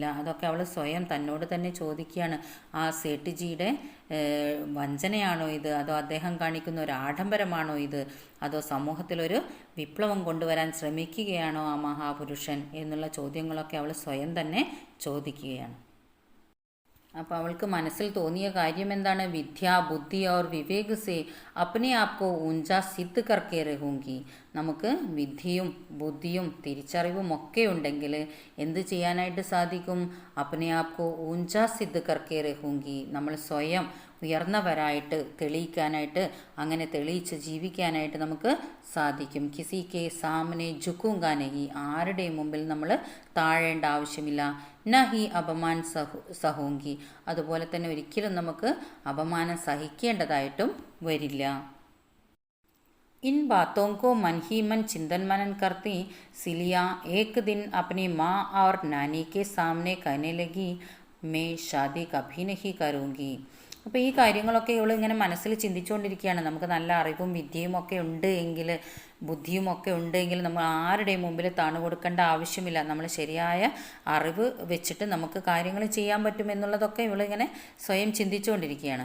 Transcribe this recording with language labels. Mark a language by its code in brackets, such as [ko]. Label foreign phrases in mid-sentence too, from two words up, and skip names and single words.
[ml] അതൊക്കെ അവൾ സ്വയം തന്നോട് തന്നെ ചോദിക്കുകയാണ്. ആ സേഠ്ജിയുടെ വഞ്ചനയാണോ ഇത്, അതോ അദ്ദേഹം കാണിക്കുന്ന ഒരു ആഡംബരമാണോ ഇത്, അതോ സമൂഹത്തിലൊരു വിപ്ലവം കൊണ്ടുവരാൻ ശ്രമിക്കുകയാണോ ആ മഹാപുരുഷൻ എന്നുള്ള ചോദ്യങ്ങളൊക്കെ അവൾ സ്വയം തന്നെ ചോദിക്കുകയാണ്. അപ്പോൾ അവൾക്ക് മനസ്സിൽ തോന്നിയ കാര്യം എന്താണ്? [hi] विद्या बुद्धि और विवेक से अपने आप को ऊंचा सिद्ध करके रहूंगी. [ml] നമുക്ക് വിദ്യയും ബുദ്ധിയും തിരിച്ചറിവും ഒക്കെ ഉണ്ടെങ്കിൽ എന്ത് ചെയ്യാനായിട്ട് സാധിക്കും? [hi] अपने आप को ऊंचा सिद्ध करके रहूंगी. [ml] നമ്മൾ സ്വയം ഉയർന്നവരായിട്ട് തെളിയിക്കാനായിട്ട്, അങ്ങനെ തെളിയിച്ച് ജീവിക്കാനായിട്ട് നമുക്ക് സാധിക്കും. [hi] किसी के सामने झुकूँगा नहीं. [ml] ആരുടെയും മുമ്പിൽ നമ്മൾ താഴേണ്ട ആവശ്യമില്ല. [hi] नहीं अपमान सहूँगी. [ml] അതുപോലെ തന്നെ ഒരിക്കലും നമുക്ക് അപമാനം സഹിക്കേണ്ടതായിട്ടും വരില്ല. [hi] इन बातों को मन ही मन चिंतन मनन करती सिलिया एक दिन अपनी माँ और नानी के सामने कहने लगी, मैं शादी कभी नहीं करूँगी. [ml] അപ്പോൾ ഈ കാര്യങ്ങളൊക്കെ ഇവൾ ഇങ്ങനെ മനസ്സിൽ ചിന്തിച്ചുകൊണ്ടിരിക്കുകയാണ്. നമുക്ക് നല്ല അറിവും വിദ്യയും ഒക്കെ ഉണ്ട് എങ്കിൽ, ബുദ്ധിയും ഒക്കെ ഉണ്ടെങ്കിൽ നമ്മൾ ആരുടെയും മുമ്പിൽ താണു കൊടുക്കേണ്ട ആവശ്യമില്ല. നമ്മൾ ശരിയായ അറിവ് വെച്ചിട്ട് നമുക്ക് കാര്യങ്ങൾ ചെയ്യാൻ പറ്റും എന്നുള്ളതൊക്കെ ഇവളിങ്ങനെ സ്വയം ചിന്തിച്ചുകൊണ്ടിരിക്കുകയാണ്.